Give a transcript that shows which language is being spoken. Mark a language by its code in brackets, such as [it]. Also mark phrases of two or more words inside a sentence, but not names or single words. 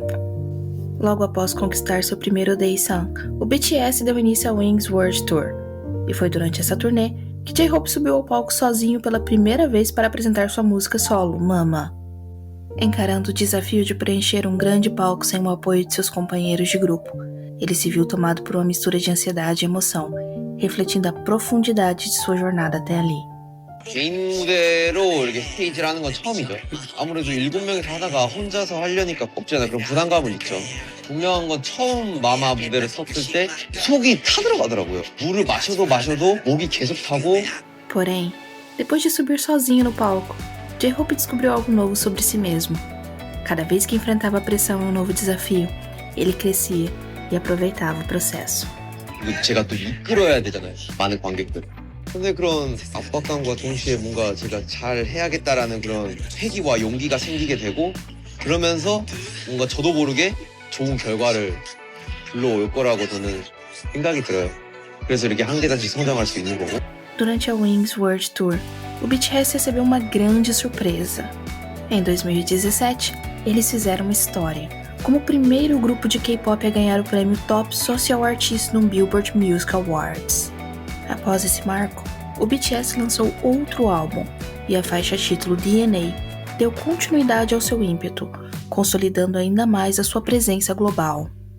[pt] Logo após conquistar seu primeiro Daesan, o BTS deu início ao Wings World Tour, e foi durante essa turnê que J-Hope subiu ao palco sozinho pela primeira vez para apresentar sua música solo, Mama. Encarando o desafio de preencher um grande palco sem o apoio de seus companheiros de grupo, ele se viu tomado por uma mistura de ansiedade e emoção, refletindo a profundidade de sua jornada até ali. [ko] 개인 무대로 이렇게 스테이지를 하는 건 처음이죠. 아무래도 7명이서 하다가 혼자서 하려니까 없잖아. 그런 부담감은 있죠. 분명한 건 처음 마마 무대를 섰을 때 속이 타들어가더라고요. 물을 마셔도 목이 계속 타고. [pt] Porém, depois de subir sozinho no palco, J-Hope descobriu algo novo sobre si mesmo. Cada vez que enfrentava a pressão e um novo desafio, ele crescia e aproveitava o processo. [ko] 제가 또 이끌어야 되잖아요. 많은 관객들. 근데 그런 압박감과 동시에 뭔가 제가 잘 해야겠다라는 그런 패기와 용기가 생기게 되고 그러면서 뭔가 저도 모르게 좋은 결과를 불러올 거라고 저는 생각이 들어요. 그래서 이렇게 한 계단씩 성장할 수 있는 거고. [pt] Durante a Wings World Tour, o BTS recebeu uma grande surpresa. Em 2017, eles fizeram uma história, como o primeiro grupo de K-pop a ganhar o prêmio Top Social Artist no Billboard Music Awards. Após esse marco, o BTS lançou outro álbum, e a faixa título DNA deu continuidade ao seu ímpeto, consolidando ainda mais a sua presença global.